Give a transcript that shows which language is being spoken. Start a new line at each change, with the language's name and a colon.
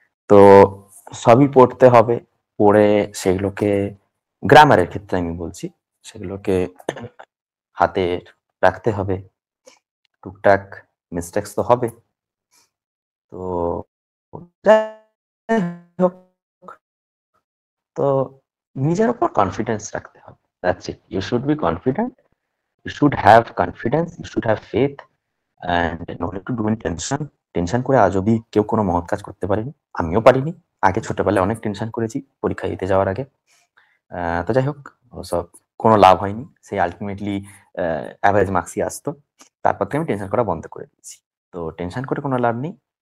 Bangla: তো সবই পড়তে হবে, পড়ে সেগুলোকে গ্রামারের ক্ষেত্রে আমি বলছি, সেগুলোকে হাতে রাখতে হবে, টুকটাক মিস্টেক্স তো হবে। তো যাই হোক, তো নিজের উপর কনফিডেন্স রাখতে হবে,
English: That's it. You should be confident, you should have confidence, you should have faith, and not to do any tension.
Bangla: Tension করে আজ অব্দি কেউ কোনো মহৎ কাজ করতে পারেনি, আমিও পারিনি। আগে ছোটবেলায় অনেক টেনশন করেছি পরীক্ষা দিতে যাওয়ার আগে। তো যাই হোক, ওসব কোনো লাভ হয়নি, সেই আলটিমেটলি অ্যাভারেজ মার্কসই আসতো। তারপর থেকে আমি টেনশন করা বন্ধ করে দিয়েছি। তো টেনশন করে কোনো লাভ নেই।